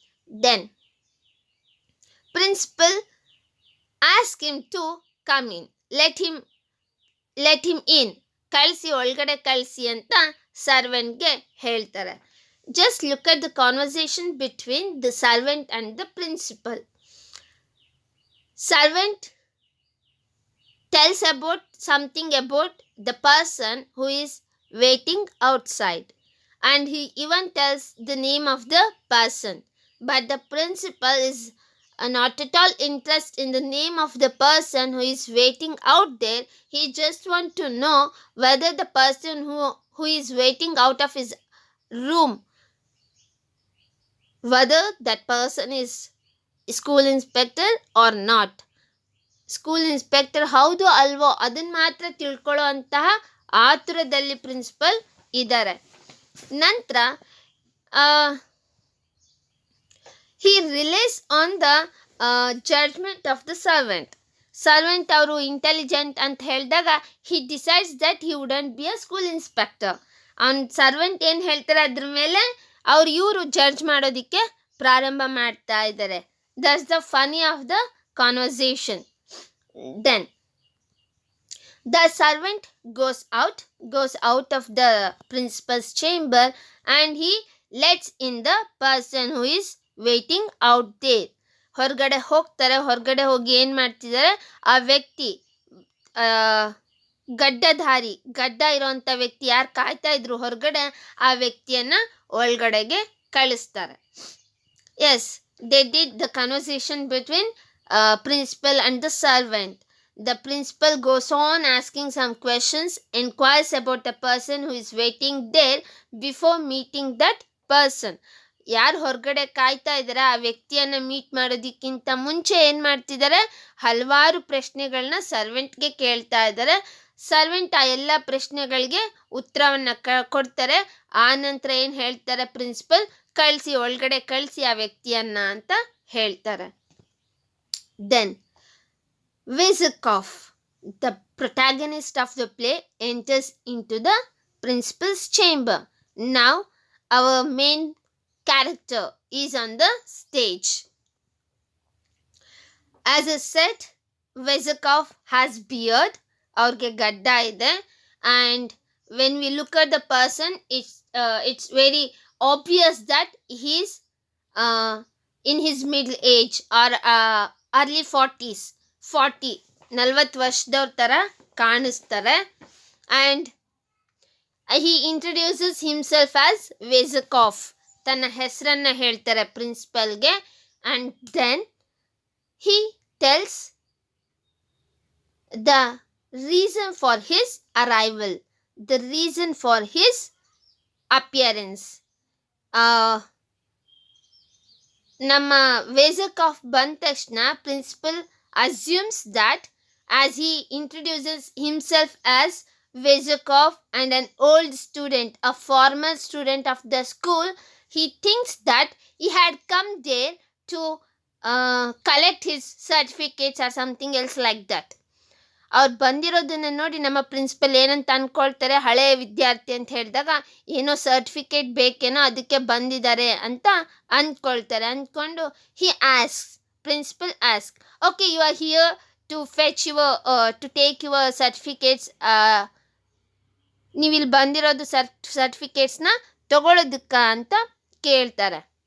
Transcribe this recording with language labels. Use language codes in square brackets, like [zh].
[en] then principal ask him to come in, let him in, [kn] ಕಳಿಸಿ, ಒಳಗಡೆ ಕಳಿಸಿ ಅಂತ ಸರ್ವೆಂಟ್ಗೆ ಹೇಳ್ತಾರೆ. [en] Just look at the conversation between the servant and the principal. Servant tells about something about the person who is waiting outside, and he even tells the name of the person. But the principal is not at all interested in the name of the person who is waiting out there. He just wants to know whether the person who is waiting out of his room, whether that person is school inspector or not. [kn] School inspector ಹೌದು ಅಲ್ವೋ ಅದನ್ನು ಮಾತ್ರ ತಿಳ್ಕೊಳ್ಳೋ ಅಂತಹ ಆತುರದಲ್ಲಿ principal ಇದ್ದಾರೆ. [en] ನಂತರ he relies on the judgement of the servant [kn] ಅವರು intelligent ಅಂತ ಹೇಳಿದಾಗ [en] He decides that he wouldn't be a school inspector. [kn] ಅವ್ನ ಸರ್ವೆಂಟ್ ಏನು ಹೇಳ್ತಾರೆ ಅದ್ರ ಮೇಲೆ ಇವರು ಜಡ್ಜ್ ಮಾಡೋದಕ್ಕೆ ಪ್ರಾರಂಭ ಮಾಡ್ತಾ ಇದ್ದಾರೆ. [en] That's the funny of the conversation. Then the servant goes out of the principal's chamber and he lets in the person who is waiting out there. [kn] ಹೊರಗಡೆ ಹೋಗ್ತಾರೆ. ಹೊರಗಡೆ ಹೋಗಿ ಏನು ಮಾಡ್ತಿದ್ದಾರೆ, ಆ ವ್ಯಕ್ತಿ ಗಡ್ಡ ಇರೋಂಥ ವ್ಯಕ್ತಿ ಯಾರು ಕಾಯ್ತಾ ಇದ್ರು ಹೊರಗಡೆ, ಆ ವ್ಯಕ್ತಿಯನ್ನು ಒಳಗಡೆಗೆ ಕಳಿಸ್ತಾರೆ. [en] Yes, they did the conversation between principal and the servant. The principal goes on asking some questions, inquires about the person who is waiting there before meeting that person. [kn] ಯಾರು ಹೊರಗಡೆ ಕಾಯ್ತಾ ಇದ್ದಾರೆ ಆ ವ್ಯಕ್ತಿಯನ್ನು ಮೀಟ್ ಮಾಡೋದಕ್ಕಿಂತ ಮುಂಚೆ ಏನು ಮಾಡ್ತಿದ್ದಾರೆ, ಹಲವಾರು ಪ್ರಶ್ನೆಗಳನ್ನ ಸರ್ವೆಂಟ್ಗೆ ಕೇಳ್ತಾ ಇದ್ದಾರೆ. ಸರ್ವೆಂಟ್ ಆ ಎಲ್ಲ ಪ್ರಶ್ನೆಗಳಿಗೆ ಉತ್ತರವನ್ನು ಕೊಡ್ತಾರೆ. ಆ ನಂತರ ಏನು ಹೇಳ್ತಾರೆ ಪ್ರಿನ್ಸಿಪಲ್, ಕಳಿಸಿ, ಒಳಗಡೆ ಕಳಿಸಿ ಆ ವ್ಯಕ್ತಿಯನ್ನ ಅಂತ ಹೇಳ್ತಾರೆ. [en] Then Vezekov, the protagonist of the play, enters into the principal's chamber. Now our main character is on the stage. As I said, Vezekov has beard, [kn] ಅವ್ರಿಗೆ ಗಡ್ಡ ಇದೆ, [en] and when we look at the person, it's very obvious that he's in his middle age or early 40s, [kn] 40 ವರ್ಷದವ್ರ ಥರ ಕಾಣಿಸ್ತಾರೆ. [en] and he introduces himself as Vezekov, [kn] ತನ್ನ ಹೆಸರನ್ನು ಹೇಳ್ತಾರೆ ಪ್ರಿನ್ಸಿಪಲ್ಗೆ. [en] And then he tells the reason for his arrival, the reason for his appearance. [kn] ನಮ್ಮ ವೇಜಕಾಫ್ ಬಂದ ತಕ್ಷಣ [en] Principal assumes that as he introduces himself as Vezekov and an old student, a former student of the school, he thinks that he had come there to collect his certificates or something else like that. [kn] ಅವ್ರು ಬಂದಿರೋದನ್ನು ನೋಡಿ ನಮ್ಮ principal ಏನಂತ ಅಂದ್ಕೊಳ್ತಾರೆ, ಹಳೆಯ ವಿದ್ಯಾರ್ಥಿ ಅಂತ ಹೇಳಿದಾಗ ಏನೋ certificate ಬೇಕೇನೋ ಅದಕ್ಕೆ ಬಂದಿದ್ದಾರೆ ಅಂತ ಅಂದ್ಕೊಳ್ತಾರೆ. [en] ಅಂದ್ಕೊಂಡು principal ask, okay, you are here to fetch to take your certificates, [kn] ನೀವಿಲ್ಲಿ ಬಂದಿರೋದು ಸರ್ಟಿಫಿಕೇಟ್ಸ್ನ ತಗೊಳ್ಳೋದಕ್ಕ ಅಂತ ಕೇಳ್ತಾರೆ.